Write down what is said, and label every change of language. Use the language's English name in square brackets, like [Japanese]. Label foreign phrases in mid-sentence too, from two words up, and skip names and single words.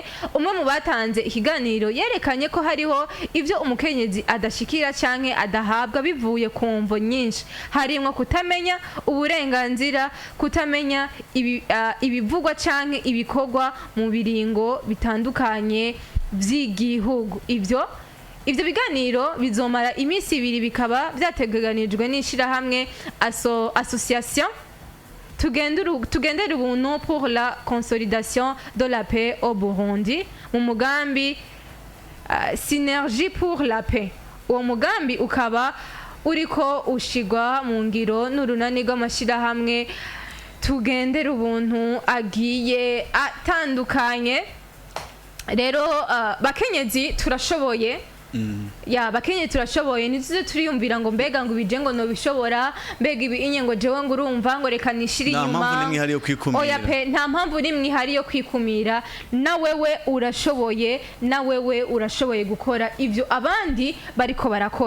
[Rundi] Umwe mu batanze ikiganiro yerekanye ko hariho ivyo umukenyezi adashikira canke adahabwa bivuye ku mvo nyinshi harimo kutamenya uburenganzira kutamenya ibivugwa canke ibikorwa mu biringo bitandukanye vy'igihugu. Ivyo biganiro bizomara iminsi 2 bikaba byateganijwe n'ishirahamwe association tugendera ubuntu [French] pour la consolidation de la paix au Burundi [Rundi] mu mugambi [French] synergie pour la paix. [Rundi] Uwo mugambi ukaba uriko ushigwa mu ngiro n'urunani rw'amashirahamwe tugendera ubuntu agiye atandukanye. Rero bakenyezi turashoboye bakenyezi turashoboye ntizuze turiyumvira ngo mbega ngo ibije ngo no bishobora mbega ibinye ngo jewe ngo urumva ngo reka nishiri inyuma oya pe nta mpamvu nimwe ihari yo kwikumira na wewe urashoboye gukora ivyo abandi bariko barakora.